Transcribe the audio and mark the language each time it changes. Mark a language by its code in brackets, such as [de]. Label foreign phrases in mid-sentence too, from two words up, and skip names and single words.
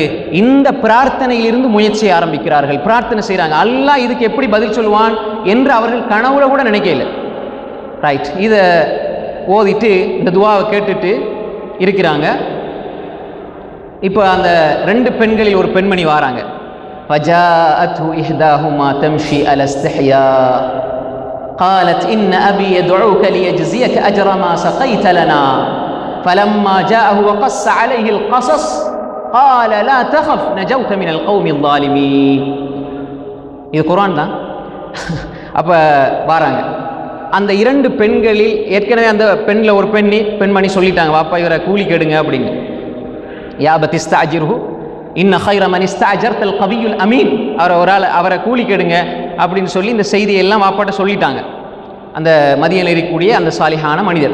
[ta] இந்த பிரார்த்தனையிலிருந்து முயற்சியை ஆரம்பிக்கிறார்கள், பிரார்த்தனை செய்கிறாங்க. அல்லாஹ் இதுக்கு எப்படி பதில் சொல்லுவான் என்று அவர்கள் கனவுல கூட நினைக்கல. ரைட். இதை ஓதிட்டு இந்த துவாவை கேட்டுட்டு இருக்கிறாங்க. இப்போ அந்த 2 பெண்களில் ஒரு பெண்மணி வாராங்க. [ar] فجاءته إحداهما تمشي على استحياء قالت إن أبي يدعوك ليجزيك أجر ما سقيت لنا فلما جاءه وقص عليه القصص قال لا تخف نجوت من القوم الظالمين. [ta] இது குர்ஆன் தான். அப்போ வாராங்க. அந்த 2 பெண்களில் ஏற்கனவே அந்த பெண்ணில் ஒரு பெண்மணி சொல்லிட்டாங்க, வாப்பா இவரை கூலி கெடுங்க அப்படின்னு. [ar] يا أبت استأجره إن خير من استأجرت القوي الأمين, [ta] அவரை கூலி கெடுங்க அப்படின்னு சொல்லி இந்த செய்தியெல்லாம் வாப்பாட்ட சொல்லிட்டாங்க அந்த மதியில் இருக்கக்கூடிய அந்த சாலிஹான மனிதர்.